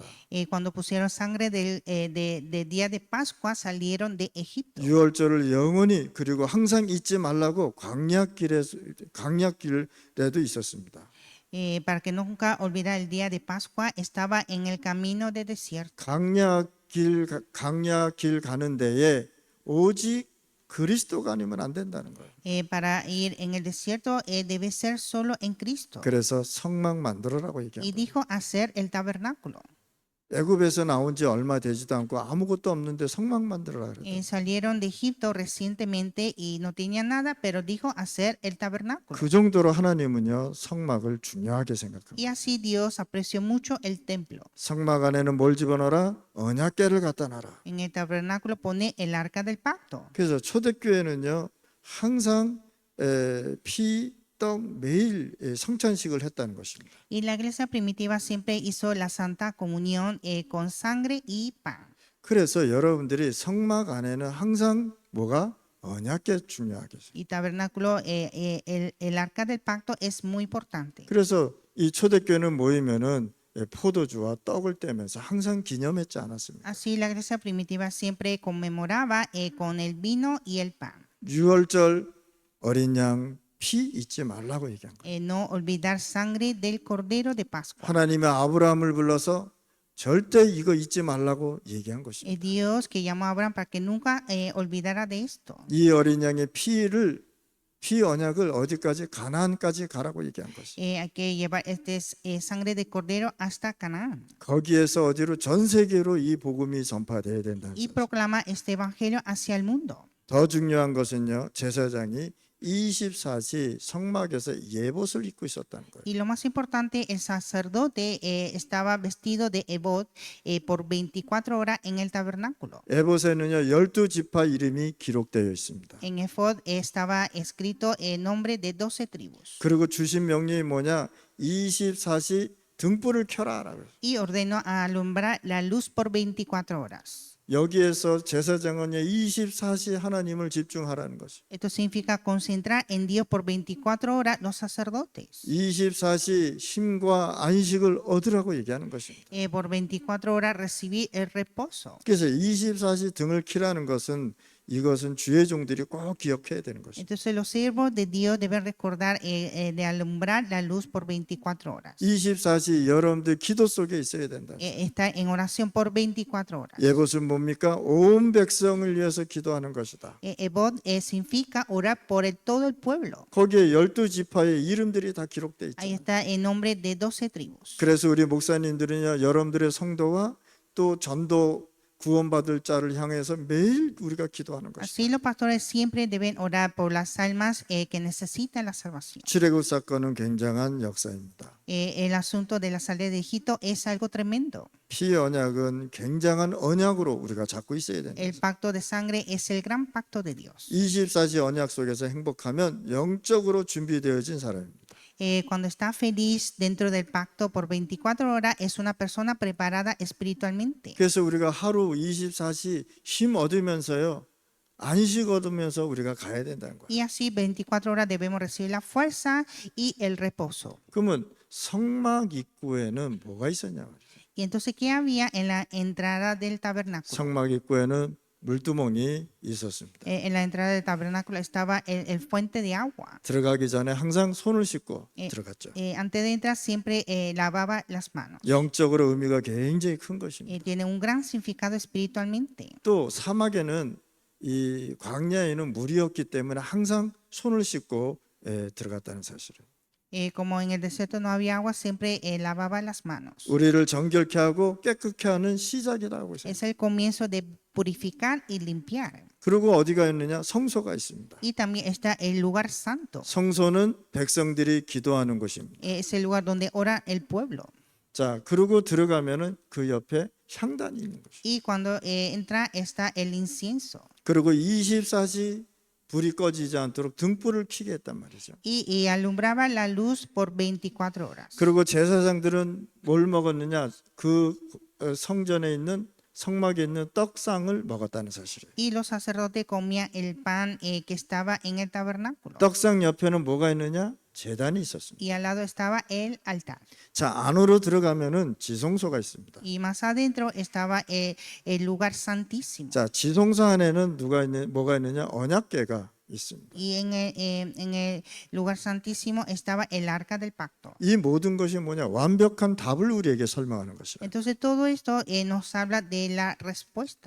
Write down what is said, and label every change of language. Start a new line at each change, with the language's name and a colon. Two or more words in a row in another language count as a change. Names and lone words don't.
Spanish: Cuando pusieron sangre del día de Pascua, salieron de Egipto.
Korean: 6월절을 영원히 그리고 항상 잊지 말라고 광야길에도 있었습니다.
Spanish: Para que nunca olvidara el día de Pascua, estaba en el camino de desierto.
Korean: 광야길 가는 데에 오직 그리스도가 아니면 안 된다는 거예요.
Spanish: Para ir en el desierto debe ser solo en Cristo.
Korean: 그래서 성막 만들어라고 Y 얘기합니다.
Spanish: dijo hacer el tabernáculo.
Korean: 애굽에서 나온 지 얼마 되지도 않고 아무것도 없는데 성막 만들어라 그래요.
Spanish: Salieron de Egipto recientemente y no tenían nada, pero dijo hacer el tabernáculo.
Korean: 그 정도로 하나님은요 성막을 중요하게 Y 생각합니다.
Spanish: así Dios apreció mucho el templo.
Korean: 성막 안에는 뭘 집어넣어라? 언약궤를 갖다 놔라.
Spanish: En el tabernáculo pone el arca del pacto.
Korean: 그래서 초대교회는요 항상 피떡 매일 성찬식을 했다는 것입니다.
Spanish: Y la iglesia primitiva siempre hizo la santa comunión con sangre y pan.
Korean: 그래서 여러분들이 성막 안에는 항상 뭐가 언약궤 중요하게 생각해요.
Spanish: Y tabernáculo, el arca del pacto es muy importante.
Korean: 그래서 이 초대교회는 모이면은 포도주와 떡을 떼면서 항상 기념했지 않았습니까?
Spanish: Así la iglesia primitiva siempre conmemoraba con el vino y el pan.
Korean: 유월절 어린 양 피 잊지 말라고 얘기한 거예요.
Spanish: No olvidar sangre del cordero de Pascua.
Korean: 하나님의 아브라함을 불러서 절대 이거 잊지 말라고 얘기한 것입니다.
Spanish: Dios que llamó a Abraham para que nunca olvidara de esto.
Korean: 이 어린 양의 피 언약을 어디까지 가나안까지 가라고 얘기한 것이에요.
Spanish: Hay que llevar sangre de cordero hasta Canaán.
Korean: 거기에서 어디로 전 세계로 이 복음이 전파돼야 된다는 Y 거예요.
Spanish: proclama este evangelio hacia el mundo.
Korean: 더 중요한 것은요. 제사장이 24시 성막에서 예봇을 입고 있었다는 거예요.
Spanish: Y lo más importante, el sacerdote estaba vestido de ebod por 24 horas en el tabernáculo.
Korean: 에봇에는요 12지파 이름이 기록되어 있습니다.
Spanish: En efod estaba escrito el nombre de 12 tribus.
Korean: 그리고 주신 명령이 뭐냐? 24시 등불을 켜라 라고.
Spanish: Y ordenó a alumbrar la luz por 24 horas.
Korean: 여기에서 제사장은 24시 하나님을 집중하라는 것이.
Spanish: Esto significa concentrar en Dios por 24 horas los sacerdotes.
Korean: 24시 쉼과 안식을 얻으라고 얘기하는 것입니다.
Spanish: Por 24 horas recibir el reposo.
Korean: 그래서 24시 등을 켜라는 것은 이것은 주의 종들이 꼭 기억해야 되는 것입니다.
Spanish: Entonces los siervos de Dios deben recordar de alumbrar la luz por 24 horas.
Korean: 24시 여러분들 기도 속에 있어야 된다.
Spanish: Estar en oración por 24 horas.
Korean: 예봇은 뭡니까? 온 백성을 위해서 기도하는 것이다.
Spanish: Ebod significa orar por todo el pueblo.
Korean: 거기에 12지파의 이름들이 다 기록되어 Ahí 있죠.
Spanish: está el nombre de 12 tribus.
Korean: 그래서 우리 목사님들은요, 여러분들의 성도와 또 전도 구원받을 자를 향해서 매일 우리가 기도하는 것이다.
Spanish: Así los pastores siempre deben orar por las almas que necesitan la salvación.
Korean: 출애굽 사건은 굉장한 역사입니다.
Spanish: El asunto de la salida de Egipto es algo tremendo.
Korean: 피 언약은 굉장한 언약으로 우리가 잡고 있어야 됩니다.
Spanish: El pacto de sangre es el gran pacto de Dios.
Korean: 24시 언약 속에서 행복하면 영적으로 준비되어진 사람입니다.
Spanish: Cuando está feliz dentro del pacto por 24 horas es una persona preparada espiritualmente.
Korean: 그래서 우리가 하루 24시 힘 얻으면서요, 안식 얻으면서 우리가 가야 된다는 거예요.
Spanish: Y así 24 horas debemos recibir la fuerza y el reposo.
Korean: 그러면 성막 입구에는 뭐가 있었냐 말이에요.
Spanish: Y entonces, ¿qué había en la entrada del tabernáculo?
Korean: 성막 입구에는 물두멍이 있었습니다.
Spanish: En la entrada del tabernáculo estaba el fuente de agua.
Korean: 들어가기 전에 항상 손을 씻고 들어갔죠.
Spanish: Antes de entrar siempre lavaba las manos.
Korean: 영적으로 의미가 굉장히 큰 것입니다.
Spanish: Tiene un gran significado espiritualmente.
Korean: 또 사막에는 이 광야에는 물이 없기 때문에 항상 손을 씻고 들어갔다는 사실을.
Spanish: Como en el desierto no había agua, siempre lavaba las manos.
Korean: 우리를 정결케 하고 깨끗게 하는 시작이라고 했어요.
Spanish: Es el comienzo de purificar y limpiar.
Korean: 그리고 어디가 있느냐? 성소가 있습니다.
Spanish: Y también está el lugar santo.
Korean: 성소는 백성들이 기도하는 곳입니다.
Spanish: Es el lugar donde ora el pueblo.
Korean: 자, 그리고 들어가면은 그 옆에 향단이 있는 것이죠.
Spanish: Y cuando entra está el incienso.
Korean: 그리고 24시 불이 꺼지지 않도록 등불을 켜게 했단 말이죠.
Spanish: Y alumbraba la luz por 24 horas.
Korean: 그리고 제사장들은 뭘 먹었느냐? 그 성전에 있는 성막에 있는 떡상을 먹었다는 사실이에요.
Spanish: Y los sacerdotes comían el pan que estaba en el tabernáculo.
Korean: 떡상 옆에는 뭐가 있느냐? 제단이 있었습니다.
Spanish: Y al lado estaba el altar.
Korean: 자, 안으로 들어가면은 지성소가 있습니다.
Spanish: Y más adentro estaba el lugar santísimo.
Korean: 자, 지성소 안에는 뭐가 있느냐? 언약궤가 있습니다.
Spanish: Y en el lugar santísimo estaba el arca del pacto.
Korean: 이 모든 것이 뭐냐? 완벽한 답을 우리에게 설명하는 것이라.
Spanish: Entonces todo esto nos habla de la respuesta.